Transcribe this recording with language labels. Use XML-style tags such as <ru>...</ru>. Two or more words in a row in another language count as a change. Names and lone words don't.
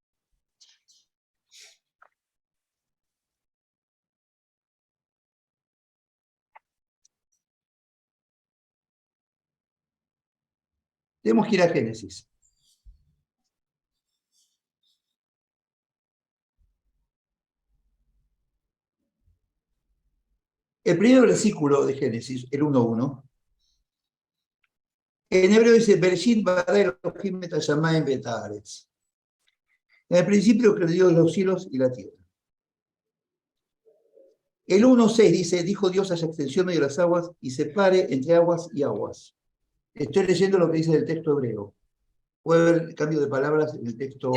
<es>Tenemos que ir a Génesis. El primer versículo de Génesis, el 1:1, en hebreo dice,</es> <he>בראשית ברא אלהים את השמים ואת הארץ.</he> <es>En el principio creó Dios los cielos y la tierra. El 1:6 dice, dijo Dios haya extensión de las aguas y separe entre aguas y aguas. Estoy leyendo lo que dice el texto hebreo. Puede haber cambio de palabras en el texto</es>